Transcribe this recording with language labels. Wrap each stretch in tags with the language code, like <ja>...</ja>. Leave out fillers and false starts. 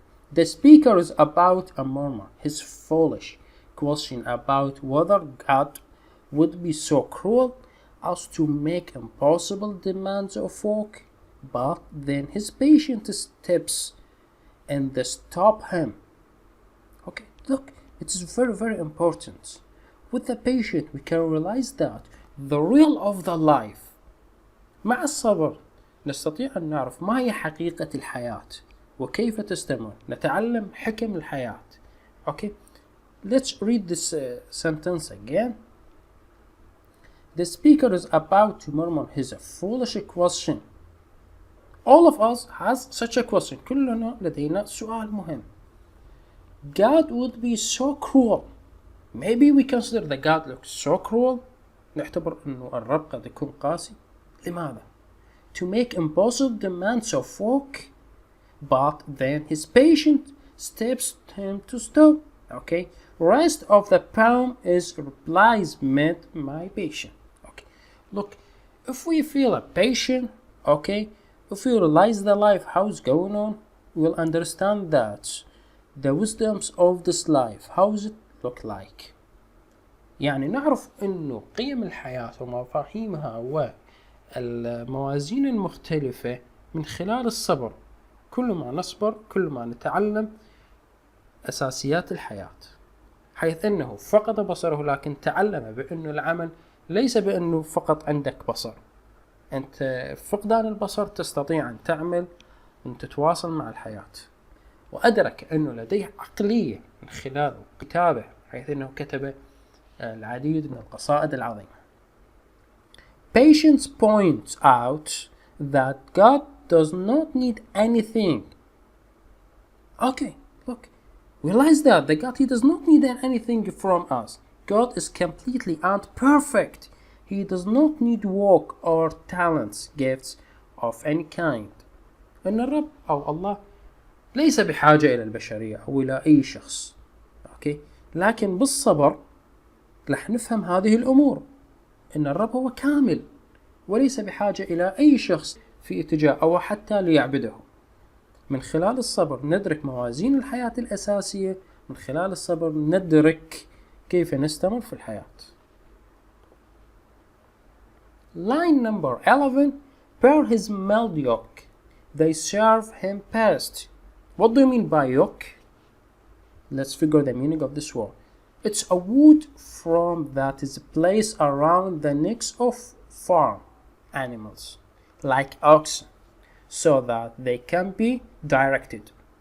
<en>The speaker is about a murmur, his foolish question about whether God would be so cruel as to make impossible demands of work, but then his patient steps in to stop him. Okay, look, it is very important. With the patient we can realize that the real of the life.</en> <ar>مع الصبر نستطيع أن نعرف ما هي حقيقة الحياة وكيف تستمر، نتعلم حكم الحياة.</ar> <en>Okay, let's read this sentence again. The speaker is about to murmur his foolish question. All of us has such a question.</en> <ar>كلنا لدينا سؤال مهم.</ar> <en>God would be so cruel. Maybe we consider the God looks so cruel.</en> <ar>نعتبر أنه الرب قد يكون قاسي. لماذا?</ar> <en>To make impossible demands of work, but then his patient steps him to stop. Okay, rest of the poem is replies met my patient. Okay, look, if we feel a patient, okay, if we realize the life how it's going on, we'll understand that the wisdoms of this life, how does it look like.</en> <ar>يعني نعرف انه قيم الحياة ومفاهيمها والموازين المختلفة من خلال الصبر. كل ما نصبر كل ما نتعلم أساسيات الحياة، حيث أنه فقد بصره لكن تعلم بأنه العمل ليس بأنه فقط عندك بصر. أنت فقدان البصر تستطيع أن تعمل أن تتواصل مع الحياة. وأدرك أنه لديه عقلية من خلال كتابه، حيث أنه كتب العديد من القصائد العظيمة.</ar> <en>Patience points out that God does not need anything. Okay, look, realize that the God, he does not need anything from us. God is completely and perfect. He does not need work or talents, gifts of any kind.</en> <ar>إن الرب أو الله ليس بحاجة إلى البشرية أو إلى أي شخص. أوكي، لكن بالصبر رح نفهم هذه الأمور. إن الرب هو كامل وليس بحاجة إلى أي شخص في اتجاه أو حتى ليعبده. من خلال الصبر ندرك موازين الحياة الأساسية، من خلال الصبر ندرك كيف نستمر في الحياة.</ar> <en>Line number 11. Per his mild yoke, they serve him best. What do you mean by yoke? Let's figure the meaning of this word. It's a wood frame that is placed around the necks of farm animals, like oxen, so that they can be directed.</en>